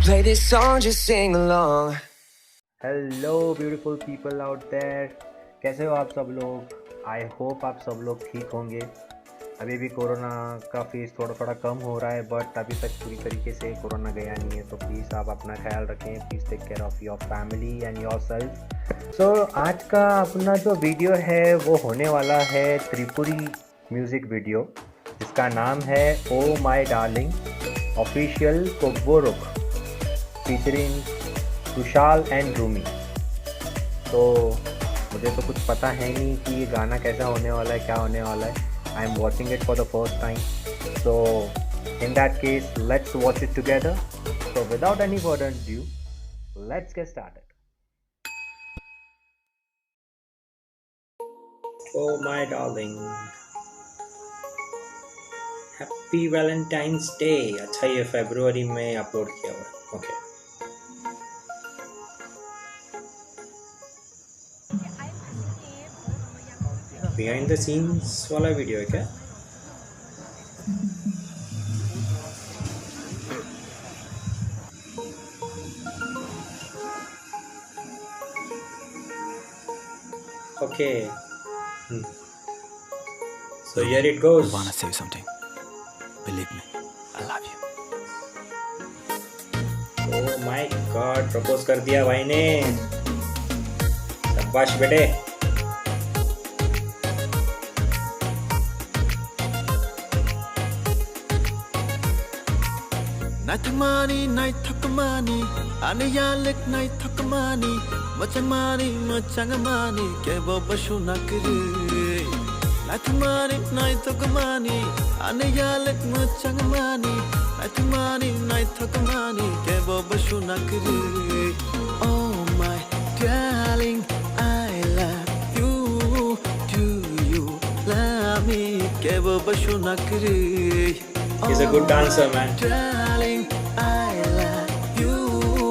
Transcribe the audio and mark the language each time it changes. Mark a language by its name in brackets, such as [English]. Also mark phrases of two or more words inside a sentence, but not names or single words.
[English] this song, just sing along. hello beautiful people out there, [Hindi] कैसे हो आप सब लोग। [English] I hope [Hindi] आप सब लोग ठीक होंगे। अभी भी कोरोना का फेस थोड़ा थोड़ा कम हो रहा है, बट अभी तक पूरी तरीके से कोरोना गया नहीं है। तो प्लीज़ आप अपना ख्याल रखें, [English] please take care of your family and your self. [Hindi] सो आज का अपना जो वीडियो है वो होने वाला है त्रिपुरी [English] music video, [Hindi] जिसका नाम है ओ माई डार्लिंग [English] official Kokborok featuring Tushal and Rumi. [Hindi] तो मुझे तो कुछ पता है नहीं कि ये गाना कैसा होने वाला है, क्या होने वाला है। [English] I am watching it for the first time, so in that case let's watch it together. so without any further due, let's get started. Oh my darling, Happy Valentine's Day. [Hindi] अच्छा, ये फरवरी में अपलोड किया हुआ है। ओके, [English] behind the scenes [Hindi] वाला वीडियो है क्या? [English] ओके, so here it goes. I wanna say something. Believe me, I love you. Oh my God, [Hindi] प्रपोज कर दिया भाई ने। शाबाश बेटे। [English] Night money, night talk money. [Kok Borok] Ane yalek [English] night talk money. [Kok Borok] Macang money, ke boba shuna kiri. [English] Night money, night talk money. [Kok Borok] Ane yalek macang money. [English] Night talk money, [Kok Borok] ke boba shuna kiri. [English] Oh my darling, I love you. Do you love me? [Kok Borok] Ke boba shuna kiri. [English] He's a good dancer, man. Darling, I love you.